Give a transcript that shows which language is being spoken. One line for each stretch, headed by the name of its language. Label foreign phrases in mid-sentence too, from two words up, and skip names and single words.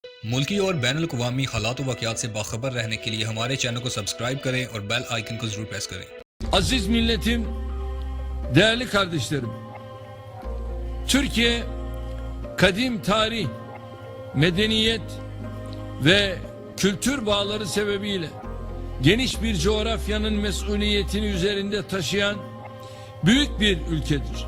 Hindi: मुल्की और बैनुल अक़वामी हालात व वाक़यात से बाखबर रहने के लिए हमारे चैनल को सब्सक्राइब करें और
English: bell icon
Hindi: को जरूर प्रेस करें।
Turkish: Aziz milletim, değerli kardeşlerim, Türkiye kadim tarih, medeniyet ve kültür bağları sebebiyle geniş bir coğrafyanın mesuliyetini üzerinde taşıyan büyük bir ülkedir.